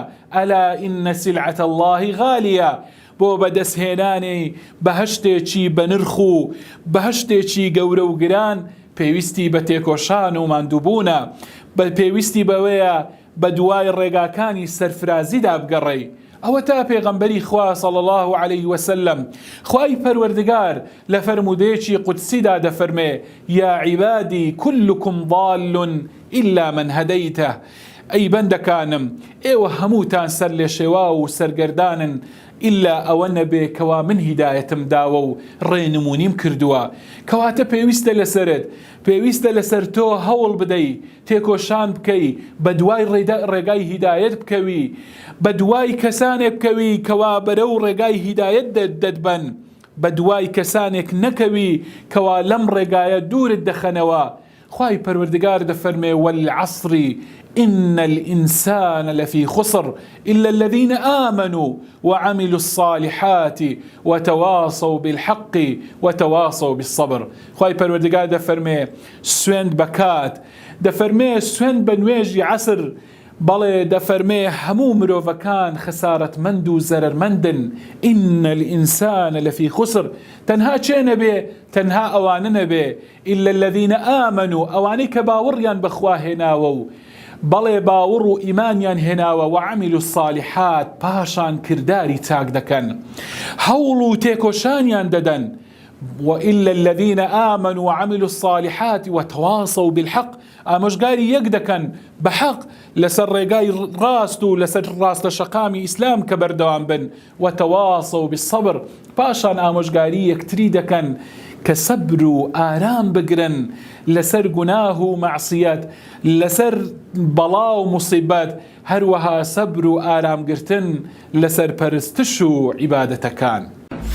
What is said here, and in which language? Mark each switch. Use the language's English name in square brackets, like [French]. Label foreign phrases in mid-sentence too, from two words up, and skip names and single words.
[Arabic] ئەلا ئینە سیلعەتە اللهی غالیە. [Central Kurdish] بۆ بەدەستهێنانی بەهەشتێکی بەنرخ و بەهەشتێکی گەورە و گران پێویستی بە تێکۆشان و ماندووبوونە. بە پێویستی بەوەیە بە دوای ڕێگاکانی سەرفرازیدا بگەڕێی. ئەوە تا پێغەمبەری خوا [Arabic] صلی الله عليه وسلم [Central Kurdish] خوای پەروەردگار لە فەرمودەیەکی قودسیدا دەفەرمێ: [Arabic] یا عیبادی كلكم ضال إلا من هديته. [Central Kurdish] ئەی بەندەکانم، ئێوە هەمووتان سەر لێ شێوا و سەرگەردانن ئللا ئەوە نەبێ کەوا من هیدایەتم داوە و ڕێنمونیم کردووە. کەواتە پێویستە لەسەرت، پێویستە لەسەر تۆ هەوڵ بدەی، تێکۆشان بکەی، بە دوای ڕێگای هیدایەت بکەوی، بە دوای کەسانێک بکەوی کەوا بەرەو ڕێگای هیدایەت دەدبەن، بە دوای کەسانێک نەکەوی کەوا لەم ڕێگایە دوورت دەخەنەوە. خوای پەروەردگار دەفەرمێ: [Arabic] والعصر إن الإنسان لفي خسر إلا الذين آمنوا وعملوا الصالحات وتواصوا بالحق وتواصوا بالصبر. [Central Kurdish] خواهي پروردگار دفرمي سويند بكات، دفرمي سويند بنويجي عصر، بەڵێ دەفەرمێ هەموو مرۆڤەکان خسارەت مند و زەرەر مندن. [Arabic] إن الإنسان لفي خسر. [Central Kurdish] تەنها چێ نەبێ؟ تەنها ئەوانە نەبێ [Arabic] إلا الذين آمنوا، [Central Kurdish] ئەوانەی کە باوەڕیان بەخوا هێناوە و بەڵێ باوەڕ و ئیمانیان هێناوە، [Arabic] وعملوا الصالحات، [Central Kurdish] پاشان کرداری چاک دەکەن، هەوڵ و تێکۆشانیان دەدەن. [Arabic] وإلا الذين آمنوا وعملوا الصالحات وتواصوا بالحق، [Central Kurdish] ئامۆژگاری یەک دەکەن بە حەق لەسەر ڕێگای ڕاست و لەسەر ڕاستە شەقامی ئیسلام کە بەردەوام بن. [Arabic] وتواصوا بالصبر، [Central Kurdish] پاشان ئامۆژگاری یەکتری دەکەن کە سەبر و ئارام بگرن لەسەر گوناه و مەعسیەت، لەسەر بەڵا و موسیبەت، هەروەها سەبر و ئارامگرتن لەسەر پەرستش و عیبادەتەکان.